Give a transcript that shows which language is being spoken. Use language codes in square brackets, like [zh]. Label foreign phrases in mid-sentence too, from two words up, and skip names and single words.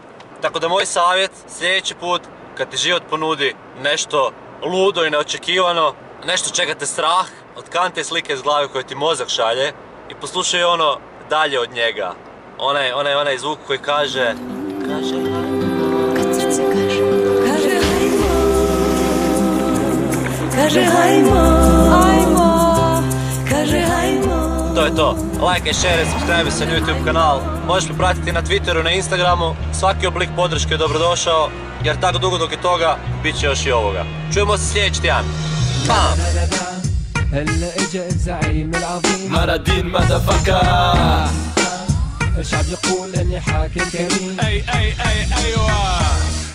[hr] Tako da moj savjet, sljedeći put kad ti život ponudi nešto ludo i neočekivano, nešto čega te strah, otkante slike iz glave koje ti mozak šalje i poslušaj ono dalje od njega. Onaj zvuk koji kaže To je to. [en] Like, share, subscribe [hr] se na YouTube kanal. Možeš me pratiti na Twitteru, na Instagramu. Svaki oblik podrške je dobrodošao, jer tako dugo dok je toga, bit će još i ovoga. Čujemo se sljedeći tjedan. Bam! [ar] هلا اجا الزعيم العظيم مرادين مدفكا الشعب يقول اني حاكم كريم اي ايوه